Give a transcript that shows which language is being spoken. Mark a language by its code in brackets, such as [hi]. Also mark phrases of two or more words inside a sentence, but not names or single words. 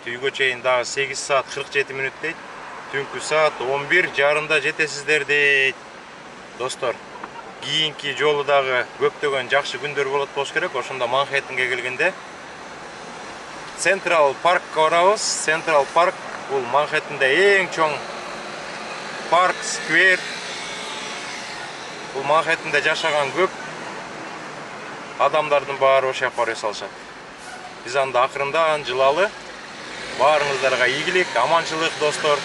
[ky] Үйгө чейин дагы 8 саат 47 мүнөт дейт. Түнкү саат 11:30 жетесиздер дейт. Достор, кийинки жолу дагы көптөгөн жакшы күндөр болот болуш керек. Ошондо Манхэттенге келгенде Central Parkка барабыз. Central Park бул Манхэттенде эң чоң парк, сквер. Бұл Манхэттенде жашаған көп адамдардың бары ошо жака барып салышат. Биз анда акырындан жылалы. Баарыңыздарга ийгилик, аманчылык достор.